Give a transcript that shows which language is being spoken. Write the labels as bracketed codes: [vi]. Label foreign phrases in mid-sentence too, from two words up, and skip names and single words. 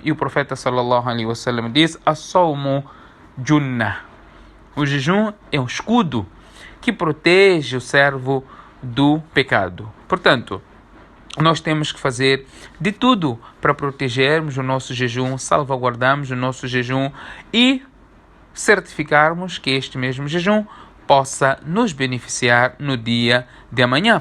[pt] E o profeta [ar] صلى الله عليه وسلم [pt] diz: [ar] الصوم جنة. [pt] O jejum é um escudo que protege o servo do pecado. Portanto, nós temos que fazer de tudo para protegermos o nosso jejum, salvaguardarmos o nosso jejum e certificarmos que este mesmo jejum possa nos beneficiar no dia de amanhã.